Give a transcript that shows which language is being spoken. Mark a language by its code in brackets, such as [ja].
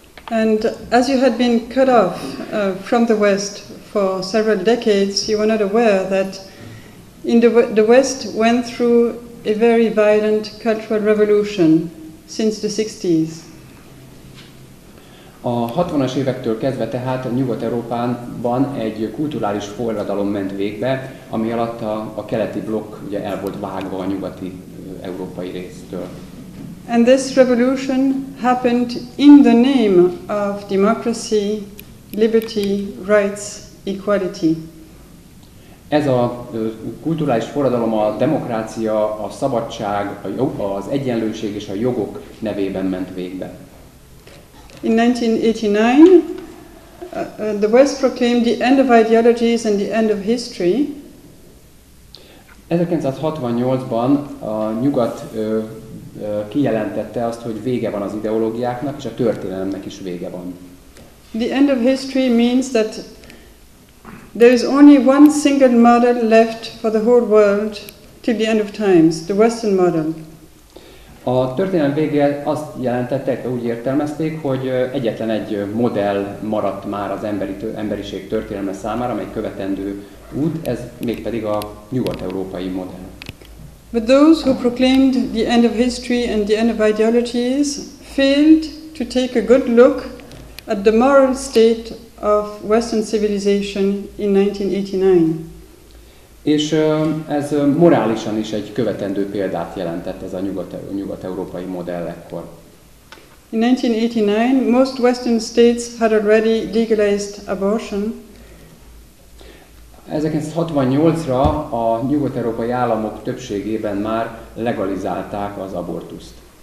[en] And as you had been cut off from the West for several decades, you were not aware that the West went through a very violent cultural revolution since the 60s. [hu] A 60-as évektől kezdve tehát Nyugat-Európában egy kulturális forradalom ment végbe, ami alatt a keleti blokk ugye el volt vágva a nyugati európai résztől. [en] And this revolution happened in the name of democracy, liberty, rights, equality. [hu] Ez a kulturális forradalom a demokrácia, a szabadság, az egyenlőség és a jogok nevében ment végbe. [en] In 1989, the West proclaimed the end of ideologies and the end of history. [hu] 1968-ban a Nyugat kijelentette azt, hogy vége van az ideológiáknak, és a történelemnek is vége van. [en] The end of history means that there is only one single model left for the whole world till the end of times, the Western model. [hu] A történelem vége azt jelentette, úgy értelmezték, hogy egyetlen egy modell maradt már az emberiség történelme számára, amely követendő út, ez mégpedig a nyugat-európai modell. [en] But those who proclaimed the end of history and the end of ideologies failed to take a good look at the moral state of Western civilization in 1989. [hu] És ez morálisan is egy követendő példát jelentett ez a nyugat-európai modell ekkor. [en] In 1989, most Western states had already legalized abortion. [hu] 1968-ra a nyugat-európai államok többségében már legalizálták az abortuszt.